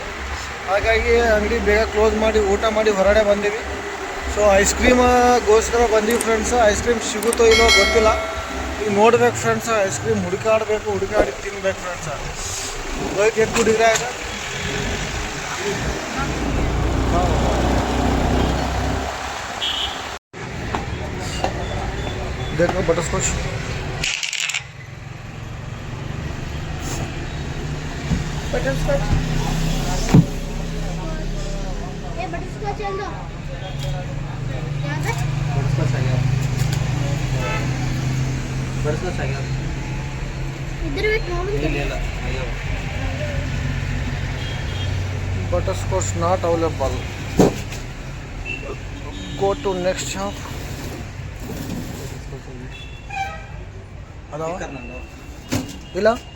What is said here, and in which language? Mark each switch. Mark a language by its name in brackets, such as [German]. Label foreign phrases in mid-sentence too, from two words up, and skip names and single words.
[Kannada] ಹಾಗಾಗಿ ಅಂಗಡಿ ಬೇಗ ಕ್ಲೋಸ್ ಮಾಡಿ ಊಟ ಮಾಡಿ ಹೊರಗಡೆ ಬಂದೀವಿ. ಸೊ ಐಸ್ ಕ್ರೀಮ್ಗೋಸ್ಕರ ಬಂದೀವಿ ಫ್ರೆಂಡ್ಸ್. ಐಸ್ ಕ್ರೀಮ್ ಸಿಗುತ್ತೋ ಇಲ್ಲೋ ಗೊತ್ತಿಲ್ಲ, ಈಗ ನೋಡ್ಬೇಕು ಫ್ರೆಂಡ್ಸ್. ಐಸ್ ಕ್ರೀಮ್ ಹುಡುಕಾಡಿ ತಿನ್ಬೇಕು ಫ್ರೆಂಡ್ಸ್. ಹೋಗಿ ಎಷ್ಟು ಹುಡುಗ್ರೆ ಆಗ [Hindi] देखो बटरस्कॉच ये बटरस्कॉच चल दो यहाँ पे बटरस्कॉच आ गया इधर एक नॉर्मल [English] butterscotch not available. Go to next shop. [Kannada] ಅದಾವ ಇಲ್ಲ